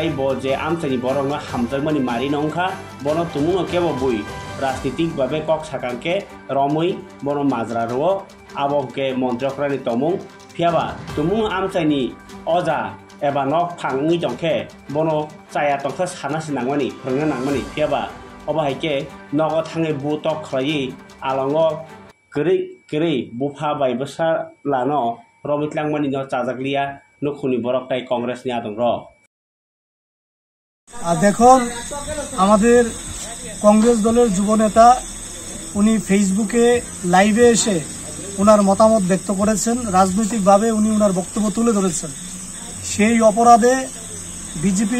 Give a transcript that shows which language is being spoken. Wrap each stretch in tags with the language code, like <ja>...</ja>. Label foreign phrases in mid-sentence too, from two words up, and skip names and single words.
<brx>बो जे आमचानि बरंग हामजागमानि मारि नंखा बनो तुमुनो केबो बुई राजनीतिक भावे कक साकांके रमै बनो माजरा रो आबंके मन्त्रियक्रानि तमुं फियाबा तुमुं आमचानि अजा एबा नक फांनि दंखे बनो चाया तंखा सानासि नांगमानि फोरोंनो नांगमानि फियाबा अबाहायके नग थाङै बुतक खलायि आलंग गरै बुफा बायबसा लानो रमितलांमानि न चाजागलिया नुखुनि बरक ताई कांग्रेसनि आदं र</brx> <bn>দেখুন আমাদের কংগ্রেস দলের যুব নেতা উনি ফেসবুকে লাইভে এসে ওনার মতামত ব্যক্ত করেছেন রাজনৈতিকভাবে উনি ওনার বক্তব্য তুলে ধরেছেন সেই অপরাধে বিজেপি</bn>